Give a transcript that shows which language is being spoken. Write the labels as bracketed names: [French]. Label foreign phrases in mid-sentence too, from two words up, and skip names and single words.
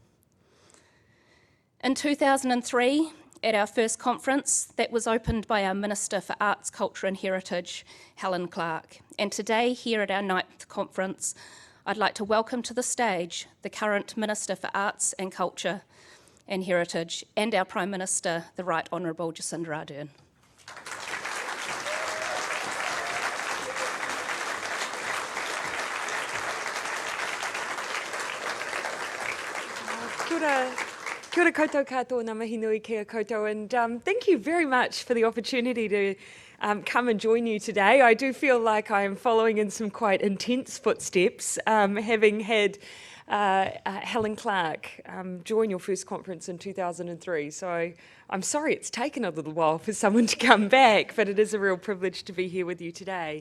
[English] In 2003, at our first conference, that was opened by our Minister for Arts, Culture and Heritage, Helen Clark. And today, here at our 9th conference, I'd like to welcome to the stage the current Minister for Arts and Culture and Heritage and our Prime Minister, the Right Honourable Jacinda Ardern. [Māori] Kia ora koutou katoa, ngā mihi nui kia koutou, [English] and thank you very much for the opportunity to come and join you today. I do feel like I am following in some quite intense footsteps, having had Helen Clark join your first conference in 2003. So I'm sorry it's taken a little while for someone to come back, but it is a real privilege to be here with you today.